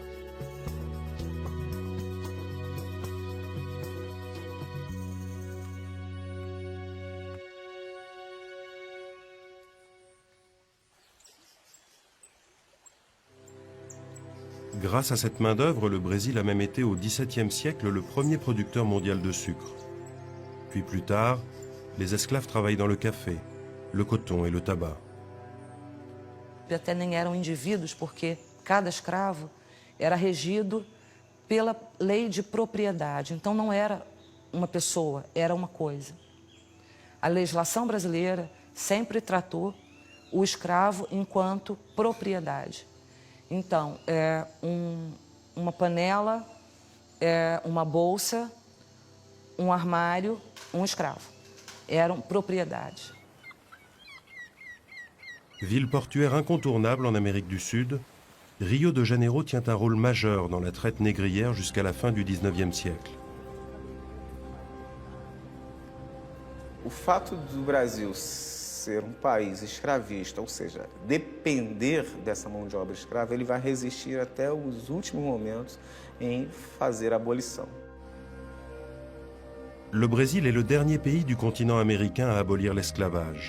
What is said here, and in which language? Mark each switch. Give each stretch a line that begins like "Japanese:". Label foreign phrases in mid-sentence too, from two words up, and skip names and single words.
French: Grâce à cette main-d'œuvre, le Brésil a même été au XVIIe siècle le premier producteur mondial de sucre. Puis plus tard, les esclaves travaillent dans le café, le coton et le tabac.
Portuguese: Até nem eram indivíduos, porque cada escravo era regido pela lei de propriedade. Então não era uma pessoa, era uma coisa. A legislação brasileira sempre tratou o escravo enquanto propriedade. Então, uma panela, uma bolsa, armário, escravo. Eram propriedades.
French: Ville portuaire incontournable en Amérique du Sud, Rio de Janeiro tient un rôle majeur dans la traite négrière jusqu'à la fin du XIXe siècle.
Portuguese: O fato do Brasil ser um país escravista, ou seja, depender dessa mão de obra escrava, ele vai resistir até os últimos momentos em fazer a abolição.
French: Le Brésil est le dernier pays du continent américain à abolir l'esclavage.